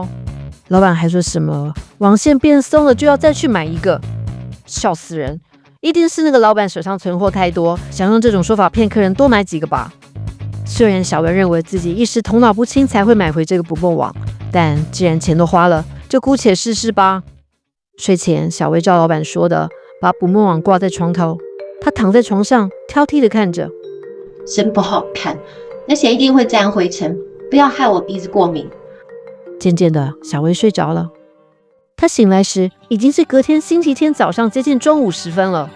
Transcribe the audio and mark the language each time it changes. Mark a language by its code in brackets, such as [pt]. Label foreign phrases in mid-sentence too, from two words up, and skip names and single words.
[zh] 老闆還說什麼網線變鬆了就要再去買一個，笑死人！一定是那個老闆手上存貨太多，想用這種說法騙客人多買幾個吧。雖然小薇認為自己一時頭腦不清才會買回這個捕夢網，但既然錢都花了，就姑且試試吧。睡前，小薇照老闆說的，把捕夢網掛在床頭。她躺在床上，挑剔地看着，真不好看，而且一定會沾灰塵，不要害我鼻子過敏。漸漸的，小薇睡着了。她醒來時，已經是隔天星期天早上接近中午時分了。